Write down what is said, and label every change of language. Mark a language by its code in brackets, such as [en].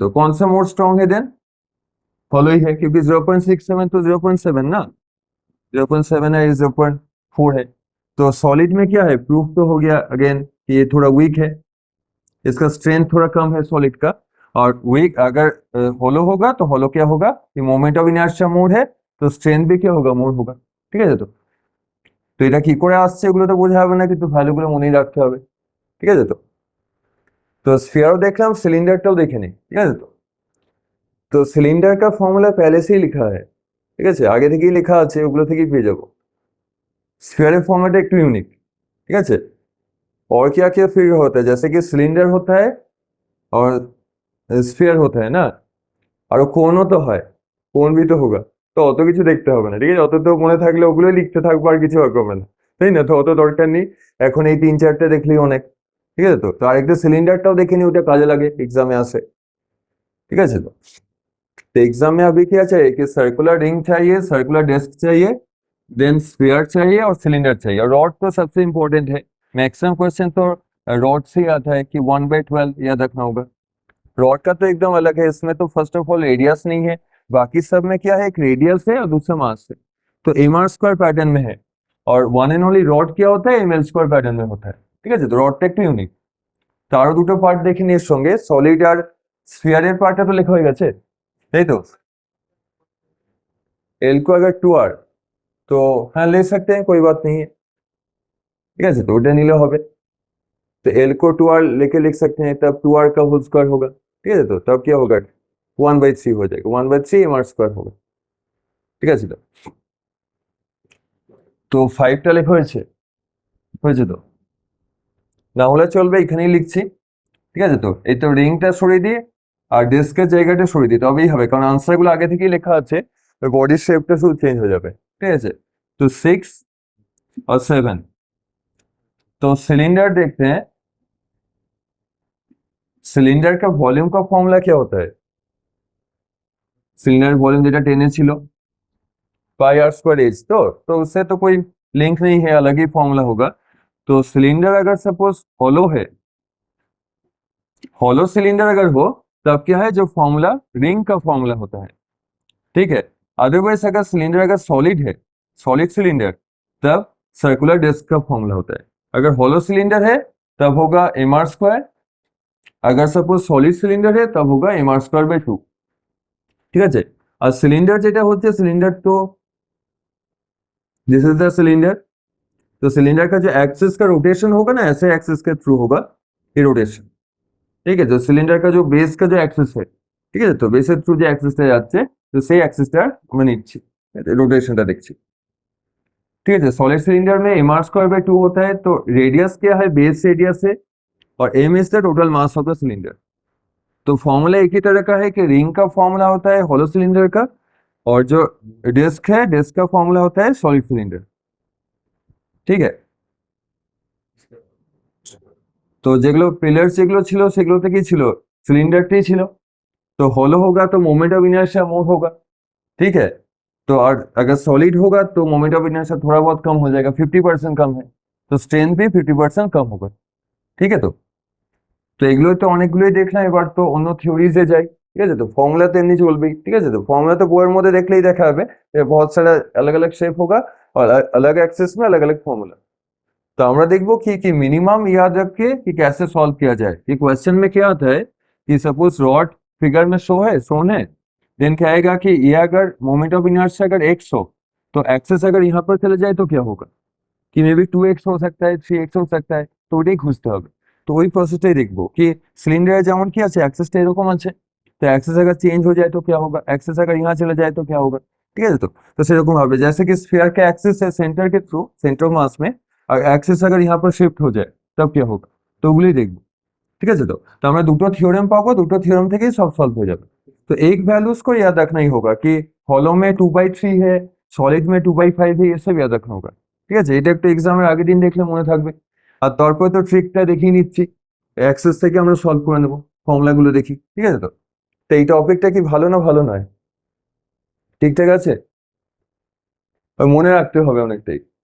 [hi] तो कौन सा मोर स्ट्रॉन्ग है, देन फॉलो ही है, क्योंकि 0.67 तो 0.7 ना, 0.7 है, 0.4 है। तो सॉलिड में क्या है, प्रूफ तो हो गया अगेन कि ये थोड़ा वीक है, इसका स्ट्रेंथ थोड़ा कम है सॉलिड का, और वीक अगर हॉलो होगा तो हॉलो क्या होगा कि मोमेंट ऑफ इनार्शिया मोर है, तो स्ट्रेंथ भी क्या होगा, मोर होगा। [bn] ঠিক আছে তো? তো এটা কি করে আসছে এগুলো তো বোঝা হবে না, কিন্তু ভ্যালুগুলো মনেই রাখতে হবে। ঠিক আছে তো? তো स्फीयरও দেখলাম, সিলিন্ডারটাও দেখে নিই। ঠিক আছে তো? [hi] तो सिलेंडर का फॉर्मूला पहले से ही लिखा है, [bn] ঠিক আছে, আগে থেকেই লেখা আছে, ওগুলো থেকেই পেয়ে যাবো। [hi] स्फीयर फॉर्मेट একটু यूनिक, ठीक है। और क्या क्या फिगर होता है, जैसे कि सिलेंडर होता है और स्फीयर होता है ना, [bn] আর কোণও তো হয়, কোণ [hi] भी তো होगा। [bn] তো অত কিছু দেখতে হবে না, ঠিক আছে, অত তো মনে থাকলে ওগুলোই লিখতে থাকবো, আর কিছু হবে না, তাই না? তো অত দরকার নেই, এখন এই 3-4টে দেখলেই অনেক। ঠিক আছে তো? তো আরেকটা সিলিন্ডারটাও দেখে নি, ওটা কাজে লাগে, এক্সামে আসে। ঠিক আছে তো? [hi] तो एग्जाम में अभी क्या चाहिए कि सर्कुलर रिंग चाहिए, सर्कुलर डिस्क चाहिए, देन स्फीयर चाहिए और सिलेंडर चाहिए, और रॉड तो सबसे इंपॉर्टेंट है। मैक्सिमम क्वेश्चन तो रॉड से ही आता है कि 1/12 याद रखना होगा। रॉड का तो एकदम अलग है, इसमें तो फर्स्ट ऑफ ऑल रेडियस नहीं है, बाकी सब में क्या है, एक रेडियस है और दूसरा मास है, तो एम आर स्क्वायर पैटर्न में है। और वन एंड ओनली रॉड क्या होता है, एम एल स्क्वायर पैटर्न में होता है। [bn] ঠিক আছে, তো রডটা একটু ইউনিক। তারও দুটো পার্ট দেখে নিয়ে সঙ্গে সলিড আর স্ফিয়ারের পার্টটা তো লেখা হয়ে গেছে, তাই তো? [hi] एल को अगर 2r तो हाँ ले सकते हैं, कोई बात नहीं है। ठीक है, तो [bn] ওটা নিলে হবে। [hi] तो एल को 2r लेके लिख सकते हैं, तब 2r का होल स्क्वायर होगा। ठीक है, तो तब क्या होगा, 1/3 हो जाएगा, 1/3 एम आर स्क्वायर होगा। [bn] ঠিক আছে তো? তো 5টা লেখা হয়েছে, হয়েছে তো? না হলে চলবে, এখানেই লিখছি। ঠিক আছে তো? এই তো রিংটা সরিয়ে দিয়ে আর ডেস্কের জায়গাটা সরিয়ে দিই, তবেই হবে, কারণ আনসারগুলো আগে থেকেই লেখা আছে, বডির শেপটা শুধু চেঞ্জ হয়ে যাবে। ঠিক আছে, তো 6 और 7। [hi] तो सिलेंडर देखते हैं, सिलेंडर का वॉल्यूम का फॉर्मूला क्या होता है, सिलेंडर वॉल्यूम [bn] যেটা টেনে ছিল [hi] पाई आर स्क्वायर एच, तो उससे तो कोई लिंक नहीं है, अलग ही फॉर्मूला होगा। तो सिलेंडर अगर सपोज हॉलो है, हॉलो सिलेंडर अगर हो, तब क्या है, जो फॉर्मूला रिंग का फॉर्मूला होता है। ठीक है, अदरवाइज अगर सिलेंडर अगर सॉलिड है, सॉलिड सिलेंडर, तब सर्कुलर डिस्क का फॉर्मूला होता है। अगर हॉलो सिलेंडर है तब होगा एम आर स्क्वायर, अगर सपोज सॉलिड सिलेंडर है तब होगा एम आर स्क्वायर बाई 2। [bn] ঠিক আছে, আর সিলিন্ডার যেটা হচ্ছে, [hi] सिलेंडर तो दिस इज द सिलेंडर, तो सिलेंडर का जो एक्सिस का रोटेशन होगा ना, ऐसे एक्सिस के थ्रू होगा ये रोटेशन। ठीक है, तो सिलेंडर का जो बेस का जो एक्सिस है, [bn] ঠিক আছে, তো বেসের থ্রু যে অ্যাক্সিসটা যাচ্ছে, তো সেই অ্যাক্সিসটা আমরা নিচ্ছি, रोटेशनটা দেখছি। [hi] ठीक है, सॉलिड सिलेंडर में एम आर स्क्वायर बाई 2 होता है, तो रेडियस क्या है, बेस रेडियस है, और M is the total mass of the cylinder. तो फॉर्मूला एक ही तरह का है कि रिंग का फॉर्मूला होता है हॉलो सिलेंडर का, और जो डिस्क है, डिस्क का फॉर्मूला होता है सॉलिड सिलेंडर। [bn] ঠিক है, তো যেগুলো পিলার যেগুলো ছিল সেগুলোতে কি ছিল, সিলিন্ডারটাই ছিল। [hi] तो हॉलो होगा तो मोमेंट ऑफ इनर्शिया मोर होगा। ठीक है, तो और अगर सॉलिड होगा तो मोमेंट ऑफ इनर्शिया थोड़ा बहुत कम हो जाएगा, 50% कम है, तो स्ट्रेंथ भी 50% कम होगा। [bn] ঠিক है, তো এগুলো তো অনেকগুলোই দেখলাম, এবার তো অন্য থিওরিজে যাই। [hi] ঠিক আছে, তো फॉर्मूला तो एमनी चलबेई। ठीक है, तो फॉर्मूला तो बोर्ड [bn] মধ্যে দেখলেই দেখা হবে, [hi] बहुत सारा अलग अलग शेप होगा और अलग एक्सेस में अलग अलग फॉर्मूला। तो [bn] আমরা দেখবো [hi] कि मिनिमम याद रख के कि कैसे सॉल्व किया जाए। ये क्वेश्चन में क्या आता है कि सपोज रॉड फिगर में शोन है, देन क्या आएगा कि ये अगर मोमेंट ऑफ इनर्शिया अगर x हो, तो एक्सेस अगर यहाँ पर चले जाए तो क्या होगा, कि मे बी 2x हो सकता है, 3x हो सकता है, [bn] তো ওইটাই খুঁজতে হবে। তো ওই প্রসেসটাই দেখবো कि সিলিন্ডারে যেমন কি আছে, অ্যাক্সেসটা এরকম আছে, [hi] तो एक्सेस अगर चेंज हो जाए तो क्या होगा, एक्सेस अगर यहाँ चले जाए तो क्या होगा। ठीक है, तो [bn] সেরকম হবে, [hi] जैसे कि स्फीयर का एक्सिस है सेंटर के थ्रू, सेंटर ऑफ मास में, और एक्सिस अगर यहाँ पर शिफ्ट हो जाए तब क्या होगा, [bn] তো ওগুলোই দেখবো। ঠিক আছে, তো আমরা দুটো থিওরেম পাবো, দুটো থিওরেম থেকেই সব সলভ হয়ে যাবে। [hi] तो एक वैल्यूज को याद रखना ही होगा कि हॉलो में 2/3 है, सॉलिड में 2/5 है, ये सब याद रखना होगा। [bn] ঠিক আছে, এটা একটু এক্সামের আগের দিন দেখলে মনে থাকবে। আর তারপরে তো ট্রিকটা দেখিয়ে নিচ্ছি, অ্যাক্সেস থেকে আমরা সলভ করে নেবো, ফর্মুলাগুলো দেখি। ঠিক আছে, তো এই টপিকটা কি ভালো না ভালো নয়, ঠিকঠাক আছে, মনে রাখতে হবে অনেকটাই।